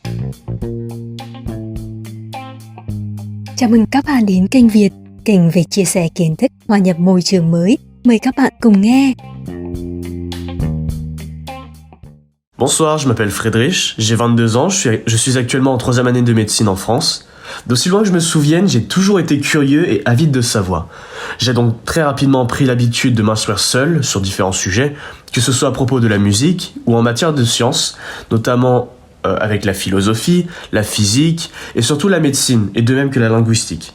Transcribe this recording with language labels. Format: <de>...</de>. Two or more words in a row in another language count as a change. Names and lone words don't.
<vi>Chào mừng các bạn đến kênh Việt, kênh về chia sẻ kiến thức, hòa nhập môi trường mới. Mời các bạn cùng nghe.</vi> <fr>Bonsoir, je m'appelle Friedrich, j'ai 22 ans, je suis actuellement en 3e année de médecine en France. D'aussi loin que je me souvienne, j'ai toujours été curieux et avide de savoir. J'ai donc très rapidement pris l'habitude de m'instruire seul sur différents sujets, que ce soit à propos de la musique ou en matière de sciences, notamment avec la philosophie, la physique et surtout la médecine, et de même que la linguistique.</fr>